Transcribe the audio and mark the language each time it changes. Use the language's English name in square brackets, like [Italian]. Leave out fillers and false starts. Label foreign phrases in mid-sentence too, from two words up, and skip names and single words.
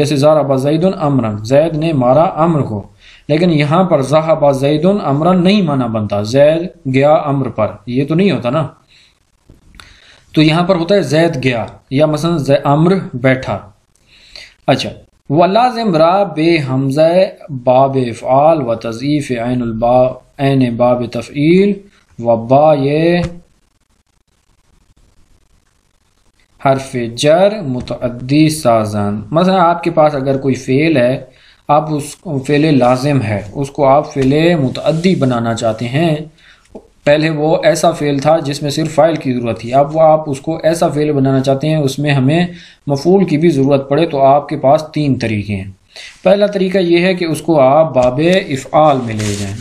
[Urdu] جیسے [Arabic] ضرب زید امرا، [Urdu] زید نے مارا امر کو. لیکن یہاں پر [Arabic] ذهب زید امرا [Urdu] نہیں مانا بنتا، زید گیا امر پر، یہ تو نہیں ہوتا نا. تو یہاں پر ہوتا ہے زید گیا، یا مثلا امر بیٹھا. [Persian] اچھا ولازم را بے حمزہ باب افعال و تضعیف عین باب تفعیل و با یہ حرف جر متعدی سازن. [Urdu] مثلا آپ کے پاس اگر کوئی فعل ہے، آپ اس فعل لازم ہے، اس کو آپ فعل متعدی بنانا چاہتے ہیں. پہلے وہ ایسا فعل تھا جس میں صرف فاعل کی ضرورت تھی، اب وہ آپ اس کو ایسا فعل بنانا چاہتے ہیں اس میں ہمیں مفعول کی بھی ضرورت پڑے. تو آپ کے پاس تین طریقے ہیں. پہلا طریقہ یہ ہے کہ اس کو آپ باب افعال میں لے جائیں.